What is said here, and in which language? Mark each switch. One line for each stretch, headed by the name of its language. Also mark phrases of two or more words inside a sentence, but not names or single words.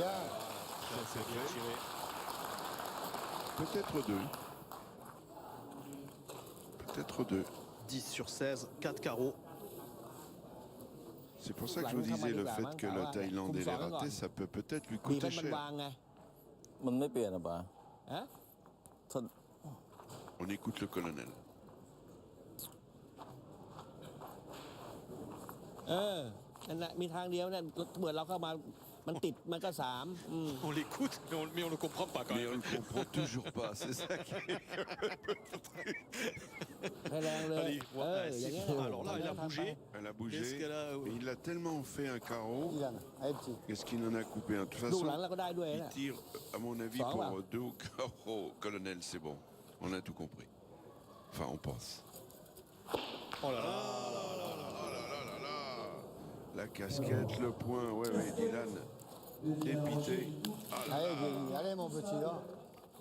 French: Ça c'est Bien fait. tiré. Peut-être 2. Peut-être 2. 10 sur 16, 4 carreaux. C'est pour ça que je vous disais le fait que le Thaïlandais l'ait raté, ça peut peut-être lui
Thai: บีบ
French: coûter
Thai: ให้มัน
French: cher.
Thai: วางไง มันไม่เปลี่ยนอ่ะป่ะ ฮะ ถ้า
French: On écoute le colonel.
Thai: นั่นแหละมีทางเดียวเนี่ยเมื่อเราเข้ามามันติดมันก็3
French: On l'écoute, mais on ne le comprend pas quand Mais on même. ne comprend toujours pas, c'est ça qui est...
Thai: ให้แรงเลย
French: Allez,
Thai: อย่างเงี้ย
French: alors là, elle a bougé. Elle a Qu'est-ce bougé. qu'elle a Mais il a tellement fait un carreau. Dylan. Allez, petit. Qu'est-ce qu'il en a coupé un? De toute
Thai: ลูกหลัง
French: façon,
Thai: เราก็ได้ด้วย
French: il
Thai: นะ
French: tire, à mon avis, Ça va. pour 2 au carreau. Colonel, c'est bon. On a tout compris. Enfin, on pense. Oh là là. La casquette, le point, ouais, Dylan. Dépité. Ah là Allez, là. Didi. Allez, mon petit, là.